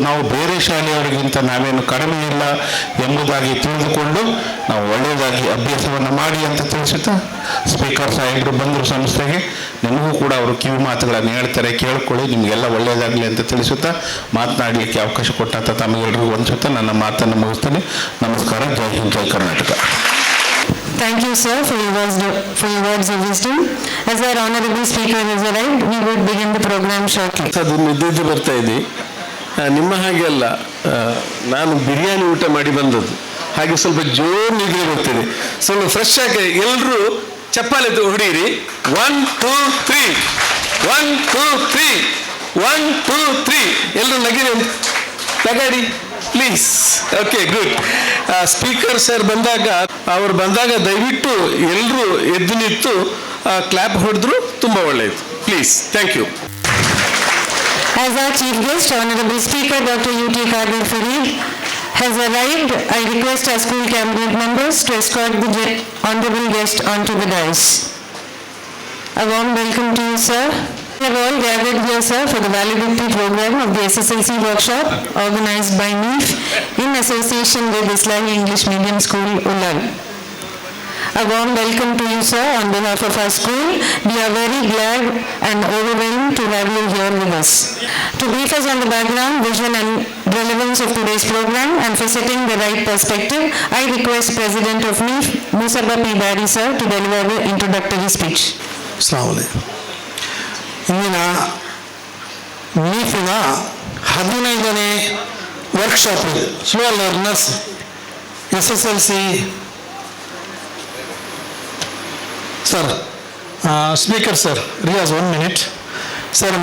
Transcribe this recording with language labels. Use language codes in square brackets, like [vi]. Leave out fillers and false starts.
[kn] ನಾವು ಬೇರೆ ಶಾಲೆಯವರಿಗಿಂತ ನಾವೇನು ಕಡಿಮೆ ಇಲ್ಲ ಎಂಬುದಾಗಿ ತಿಳಿದುಕೊಂಡು ನಾವು ಒಳ್ಳೆಯದಾಗಿ ಅಭ್ಯಾಸವನ್ನು ಮಾಡಿ ಅಂತ ತಿಳಿಸುತ್ತಾ, ಸ್ಪೀಕರ್ ಸಾಹೇಬರು ಬಂದರು ಸಂಸ್ಥೆಗೆ, ನಿಮಗೂ ಕೂಡ ಅವರು ಕಿವಿ ಮಾತುಗಳನ್ನು ಹೇಳ್ತಾರೆ, ಕೇಳ್ಕೊಳ್ಳಿ, ನಿಮಗೆಲ್ಲ ಒಳ್ಳೆಯದಾಗಲಿ ಅಂತ ತಿಳಿಸುತ್ತಾ ಮಾತನಾಡಲಿಕ್ಕೆ ಅವಕಾಶ ಕೊಟ್ಟಂಥ ತಮಗೆಲ್ಲರಿಗೂ ವಂದಿಸುತ್ತಾ ನನ್ನ ಮಾತನ್ನು ಮುಗಿಸ್ತೀನಿ. ನಮಸ್ಕಾರ. ಜೈ ಹಿಂದ್, ಜೈ Karnataka. [en] Thank you, sir, for your words of wisdom. As our honorable speaker has arrived, we would begin the program shortly. [kn] ಅದು ನಿದ್ದೆ ಬರ್ತಾ ಇದೆ. ನಿಮ್ಮ ಹಾಗೆ ಅಲ್ಲ, ನಾನು ಬಿರಿಯಾನಿ ಊಟ ಮಾಡಿ ಬಂದದ್ದು, ಹಾಗೆ ಸ್ವಲ್ಪ ಜೋರು ನಿದ್ರೆ ಬರ್ತಿದೆ. ಸ್ವಲ್ಪ ಫ್ರೆಶ್ ಆಗಿ ಎಲ್ಲರೂ ಚಪ್ಪಾಳೆ ಹೊಡೀರಿ. 1 2 3 1 2 3 1 2 3 ಎಲ್ಲರೂ ನಗಾಡಿ [en] Please. Okay, good. [kn] Speaker sir ಅವರು ಬಂದಾಗ ದಯವಿಟ್ಟು ಎಲ್ಲರೂ ಎದ್ದು ನಿಂತು ಕ್ಲಾಪ್ ಹೊಡೆದ್ರು ತುಂಬ ಒಳ್ಳೆಯದು. [en] Please, thank you. As our chief guest, Honorable Speaker Dr. U.T. Qadir Farid has arrived, I request our school cabinet members to escort the honorable guest onto the dais. A warm welcome to you, sir. We have all gathered here, sir, for the validity program of the SSLC workshop organized by NIF in association with Islamic English Medium School, Ullal. A warm welcome to you, sir, on behalf of our school. We are very glad and overwhelmed to have you here with us. To brief us on the background, vision and relevance of today's program and for setting the right perspective, I request President of NIF, Musabba P. Bari, sir, to deliver the introductory speech. [ar] ಅಸ್ಲಾಂ ವಲೈಕುಂ. [en] ಇಂದಿನ NIF 15ನೇ workshop slow learners SSLC sir, speaker sir, Riyaz 1 minute sir.